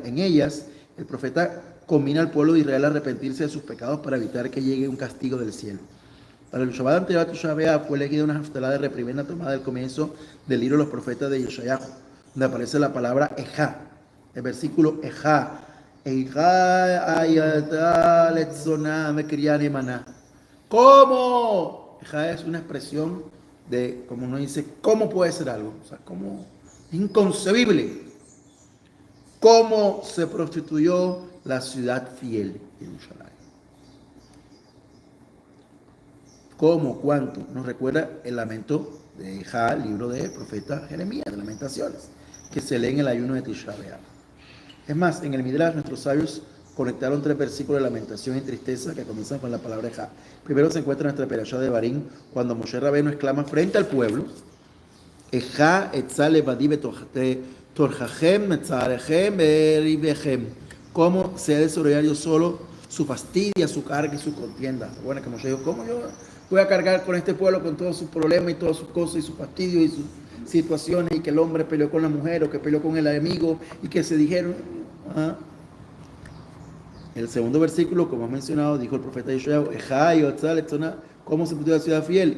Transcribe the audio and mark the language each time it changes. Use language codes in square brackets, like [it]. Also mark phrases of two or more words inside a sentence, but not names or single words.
[es] En ellas, el profeta combina al pueblo de Israel a arrepentirse de sus pecados para evitar que llegue un castigo del cielo. Para el Shabbat anterior a Tisha B'Av fue elegida una haftará de reprimenda tomada del comienzo del libro de los profetas de Yeshayahu, donde aparece la palabra Ejá. El versículo Ejá. [he] איכה היתה לזונה קריה נאמנה. [es] ¿Cómo? Ejá es una expresión de, como uno dice, ¿cómo puede ser algo? O sea, ¿cómo? Inconcebible. ¿Cómo se prostituyó la ciudad fiel de Jerusalén? ¿Cómo? ¿Cuánto? Nos recuerda el lamento de Ejá, el libro del profeta Jeremías, de Lamentaciones, que se lee en el ayuno de Tisha B'Av. Es más, en el Midrash nuestros sabios conectaron 3 versículos de lamentación y tristeza que comienzan con la palabra Ejá. Primero se encuentra en nuestra perashá de Barín, cuando Moshe Rabbeinu exclama frente al pueblo, [he] איכה אשא לבדי טרחכם ומשאכם וריבכם. [es] ¿Cómo se ha de desarrollar yo solo su fastidia, su carga y su contienda? Bueno, que Moshe dijo, ¿cómo yo voy a cargar con este pueblo con todos sus problemas y todas sus cosas y sus fastidios y sus situaciones, y que el hombre peleó con la mujer o que peleó con el enemigo y que se dijeron? El segundo versículo, como he mencionado, dijo el profeta Yeshayahu, ¿cómo se puso la ciudad fiel?